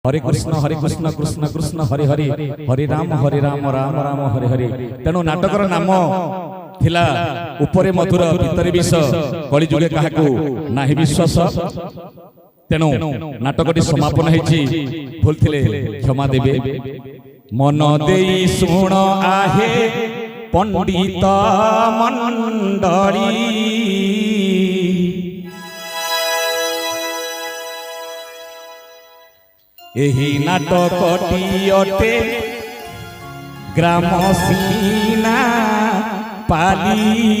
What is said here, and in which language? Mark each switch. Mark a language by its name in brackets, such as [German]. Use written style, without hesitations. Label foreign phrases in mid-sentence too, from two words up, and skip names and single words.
[Odia] हरे कृष्ण कृष्ण कृष्ण हरे हरे हरे राम राम राम हरे हरे। ତେଣୁ ନାଟକର ନାମ ଥିଲା ଉପରେ ମଧୁର ଭିତରେ ବିଷ କଳି ଯୁଗେ କାହାକୁ ନାହିଁ ବିଶ୍ୱାସ। ତେଣୁ ନାଟକଟି ସମାପନ ହେଉଛି ଭୁଲ ଥିଲେ କ୍ଷମା ଦେବେ। ମନ ଦେଇ ଶୁଣ ଆହେ ପଣ୍ଡିତ ମଣ୍ଡଳୀ ଏହି ନାଟକଟି ଅଟେ ଗ୍ରାମ ସୀନା ପାଲି।